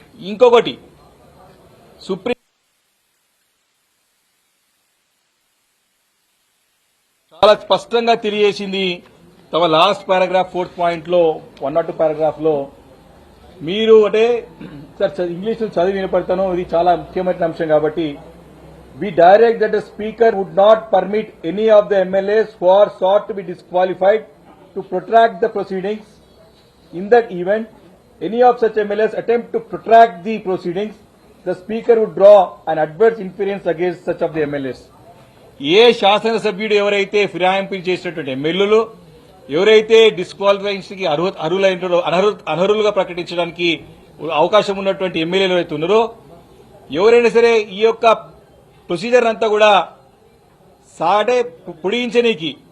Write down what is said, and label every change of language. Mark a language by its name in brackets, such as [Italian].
[Telugu] ఇంకొకటి సుప్రీం చాలా స్పష్టంగా తెలియజేసింది తమ లాస్ట్ పారాగ్రాఫ్ 4th పాయింట్లో 102 పారాగ్రాఫ్లో. మీరు అంటే సార్ ఇంగ్లీష్లో చదివి వినపడతాను, ఇది చాలా ముఖ్యమైన అంశం కాబట్టి. [English] We direct that the speaker would not permit any of the MLAs who are sought to be disqualified to protract the proceedings. In that event, any of such MLAs attempt to protract the proceedings, the speaker would draw an adverse inference against such of the MLAs. [Telugu] ఏ శాసనసభ్యుడు ఎవరైతే ఫిరాయింపులు చేసినటువంటి ఎమ్మెల్యేలు ఎవరైతే డిస్క్వాలిఫైకి అనర్హులుగా ప్రకటించడానికి అవకాశం ఉన్నటువంటి ఎమ్మెల్యేలు ఎవరైతే ఉన్నారో, ఎవరైనా సరే ఈ యొక్క ప్రొసీజర్ అంతా కూడా సాటే పొడిగించనీకి